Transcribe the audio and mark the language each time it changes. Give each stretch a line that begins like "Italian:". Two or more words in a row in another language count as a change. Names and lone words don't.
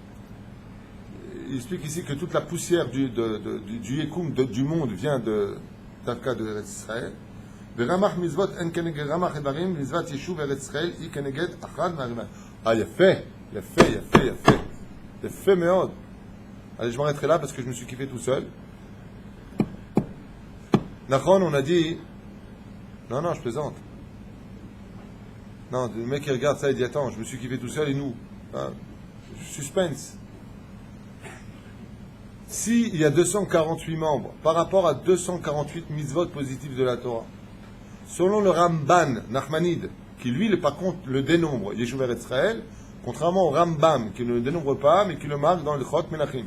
French: explique ici que toute la poussière du Yekoum, du monde, vient דווקא de Eretz Israël.
Hebrew: ורמח מצוות אין כנגד רמח איברים, מצוות יישוב ארץ ישראל היא כנגד אחד מהרימה. יפה, יפה, יפה, יפה. יפה מאוד.
French: Allez, je m'arrêterai là parce que je me suis kiffé tout seul. Nachon, on a dit... Non, non, je plaisante. Non, le mec qui regarde ça, il dit, attends, je me suis kiffé tout seul et nous. Hein, suspense. S'il y a 248 membres par rapport à 248 mitzvot positifs de la Torah, selon le Ramban Nachmanide, qui lui, par contre, le dénombre,
Hebrew: יישוב ארץ ישראל,
French: contrairement au Rambam, qui ne le dénombre pas, mais qui le marque dans le Chot Menachim.